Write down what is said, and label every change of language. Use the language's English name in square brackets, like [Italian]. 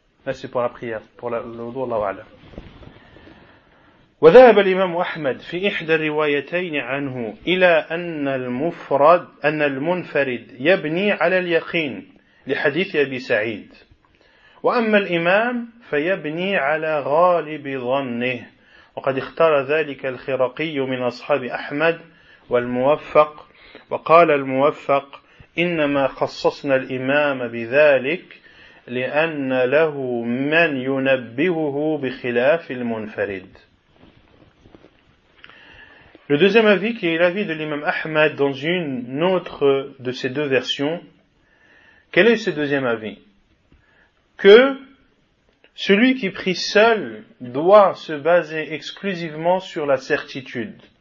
[French] Là, c'est pour la prière, pour le wudu, Allahu a'lam. [Arabic] وذهب الإمام أحمد في إحدى الروايتين عنه إلى أن المفرد أن المنفرد يبني على اليقين لحديث أبي سعيد وأما الإمام فيبني على غالب ظنه وقد اختار ذلك الخرقي من أصحاب أحمد والموفق وقال الموفق إنما خصصنا الإمام بذلك لأن له من ينبهه بخلاف المنفرد. [French] Le deuxième avis, qui est l'avis de l'imam Ahmad dans une autre de ces deux versions, quel est ce deuxième avis? Que celui qui prie seul doit se baser exclusivement sur la certitude.